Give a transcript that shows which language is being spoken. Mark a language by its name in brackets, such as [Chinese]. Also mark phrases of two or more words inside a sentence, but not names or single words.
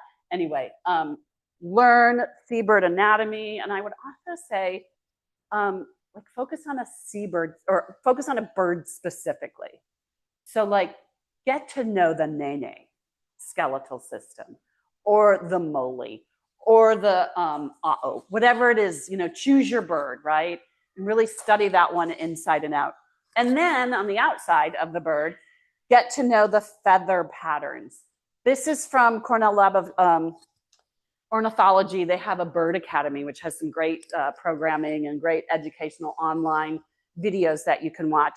[English] Anyway, learn seabird anatomy, and I would also say, like focus on a seabird or focus on a bird specifically. So like get to know the nene skeletal system, or the moly, or the ʻŌhiʻa, whatever it is, you know, choose your bird, right? And really study that one inside and out. And then on the outside of the bird, get to know the feather patterns. This is from Cornell Lab of Ornithology. They have a bird academy, which has some great programming and great educational online videos that you can watch.